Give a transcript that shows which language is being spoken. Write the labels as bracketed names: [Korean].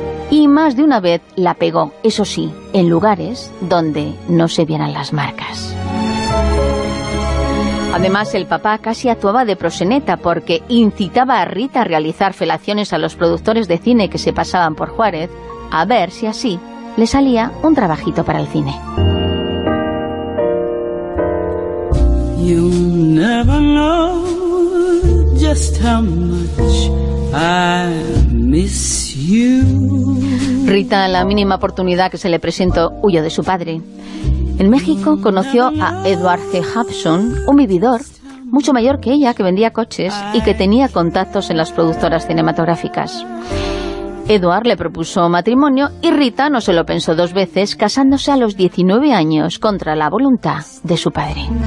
[Spanish] Y más de una vez la pegó, eso sí, en lugares donde no se vieran las marcas. Además, el papá casi actuaba de proxeneta porque incitaba a Rita a realizar felaciones a los productores de cine que se pasaban por Juárez a ver si así le salía un trabajito para el cine. [English] You'll never know just how much I miss you. [Spanish] Rita, la mínima oportunidad que se le presentó, huyó de su padre. En México conoció a Edward C. Hobson, un vividor mucho mayor que ella, que vendía coches y que tenía contactos en las productoras cinematográficas. Edward le propuso matrimonio y Rita no se lo pensó dos veces, casándose a los 19 años contra la voluntad de su padre.